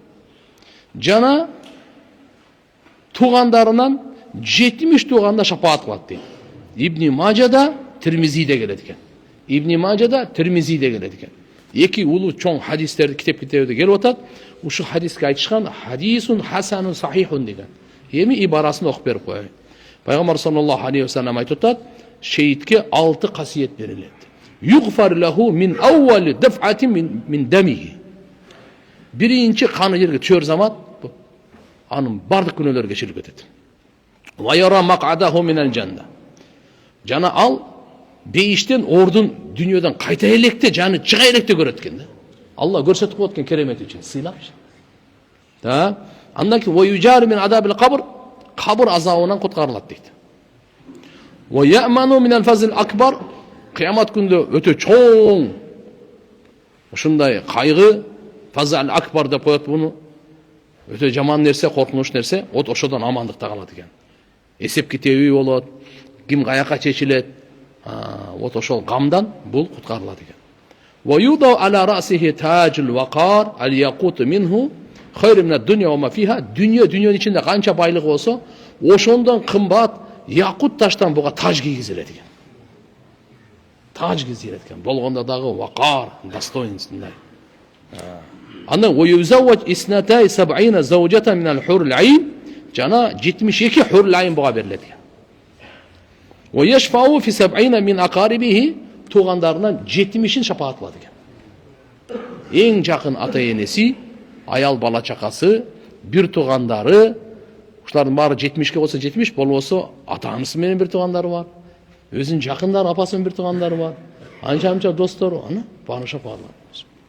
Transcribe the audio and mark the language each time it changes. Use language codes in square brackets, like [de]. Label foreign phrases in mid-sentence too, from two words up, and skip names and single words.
[ky] Жана туугандарынан 70 тууганда шапаат кылат дейт. Ибн Мажада, Тирмизиде келет экен. Ибн Мажада, Тирмизиде келет экен. Эки улуу чоң хадистерди китептерде келип атат. Ушу хадиске айтышкан [ar] حديثٌ حسنٌ صحيحٌ [ky] деген. Эми ибарасын окуп берип коеюн. Пайгамбар [ar] صلى الله عليه وسلم [ky] айтып атат, шейитке 6 касиет берилет. [ar] يُغفر له من أول دفعة من دمه. [ky] Биринчи каны жерге түшөр замат анын бардык күнөөлөрү кечирилип кетет. [ar] ويرى مقعده من الجنة. [ky] Жана ал бейиштен ордун дүнүйөдөн кайта электе жаны чыга электе көрөт экен да. Алла көрсөтүп коет экен керемет үчүн, сыйлапчы. Да, андан кийин [ar] ويُجار من عذاب القبر, [ky] кабыр азабынан куткарылат дейт. [ar] ويأمن من الفزع الأكبر, [ky] кыямат күндө өтө чоң ушундай кайгы, [ar] الفزع الأكبر [ky] деп коет буну. Өтө жаман нерсе, коркунуч нерсе, ошодон амандыкта калат экен. Эсеп китеби болот, ким каяка чечилет, ошол гамдан бул куткарылат экен. [ar] ويوضع على رأسه تاج الوقار الياقوتة منه خير من الدنيا وما فيها. [ky] Дүнүйөнүн ичинде канча байлык болсо, ошондон кымбат якут таштан буга таж кийгизилет экен. Таж кийгизилет экен. Болгондо дагы вaqar, достоинствундай. [ar] Андан ويزوج اثنتين 70 زوجة من الحور العين. [ky] Жана 72 [ar] الحور العين [ky] буга берилет экен. [ar] ويشفع في 70 من أقاربه, [ky] туугандарынан 70-ин шапаат кылат экен. Эң жакын ата энеси, аял бала чакасы, бир туугандары, ушулардын баары 70ке болсо 70, болбосо ата-анасы менен бир туугандары бар. Өзүнүн жакындары, апасы менен бир туугандары бар. Анча достору, баары шапаат кылат.